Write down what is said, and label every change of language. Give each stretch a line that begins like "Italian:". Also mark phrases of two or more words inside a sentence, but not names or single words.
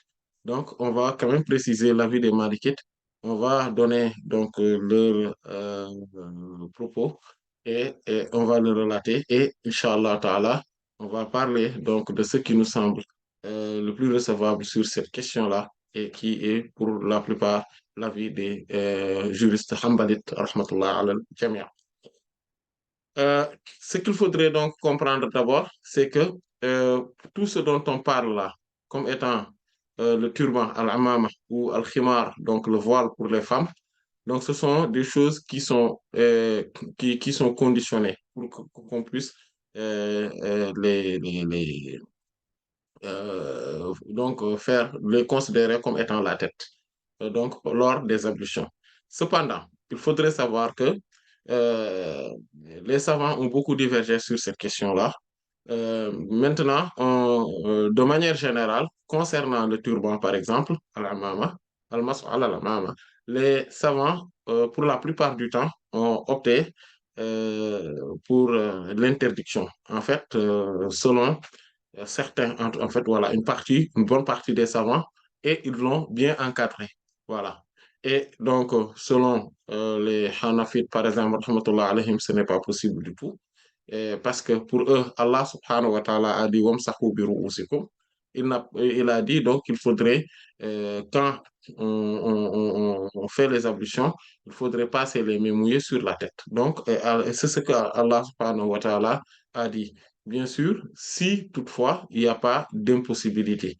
French: Donc, on va quand même préciser l'avis des Malikites. On va donner donc leur propos et on va le relater. Et
Arabic: إن شاء الله تعالى,
French: on va parler donc de ce qui nous semble le plus recevable sur cette question-là et qui est pour la plupart l'avis des juristes Hanbalites,
Arabic: رحمة الله على الجميع.
French: Ce qu'il faudrait donc comprendre d'abord, c'est que tout ce dont on parle là, comme étant le turban, al-amama ou al-khimar, donc le voile pour les femmes, donc ce sont des choses qui sont conditionnées pour qu'on puisse les considérer comme étant la tête, donc lors des ablutions. Cependant, il faudrait savoir que euh, les savants ont beaucoup divergé sur cette question-là. Maintenant, de manière générale, concernant le turban, par exemple,
Arabic: العمامة، العمامة,
French: les savants, pour la plupart du temps, ont opté pour l'interdiction. En fait, selon certains, en fait, voilà, une bonne partie des savants, et ils l'ont bien encadré. Voilà. Et donc, selon les Hanafites, par exemple,
Arabic: رحمة الله عليهم,
French: ce n'est pas possible du tout. Parce que pour eux,
Arabic: الله سبحانه وتعالى
French: a dit
Arabic: وامسحوا برؤوسكم.
French: Il a dit donc qu'il faudrait, quand on fait les ablutions, il faudrait passer les mains mouillées sur la tête. Donc, et c'est ce que
Arabic: الله سبحانه وتعالى
French: a dit. Bien sûr, si toutefois il n'y a pas d'impossibilité.